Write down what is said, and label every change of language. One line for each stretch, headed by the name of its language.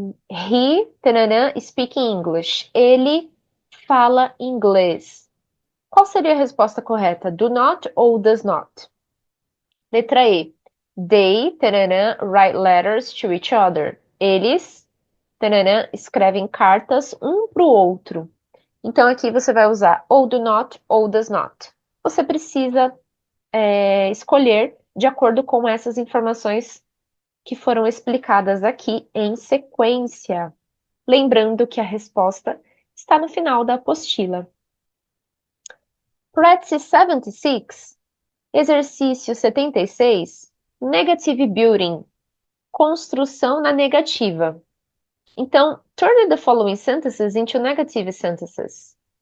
English: He, tananã, speak English.
Portuguese: Ele fala inglês. Qual seria a resposta correta? Do not ou does not? Letra E.
English: They, tananã, write letters to each other.
Portuguese: Eles, tananã, escrevem cartas um para o outro. Então aqui você vai usar ou do not ou does not. Você precisa escolher de acordo com essas informações que foram explicadas aqui em sequência. Lembrando que a resposta está no final da apostila. Practice 76, exercício 76,
English: negative building,
Portuguese: construção na negativa.
English: Então, turn the following sentences into negative sentences.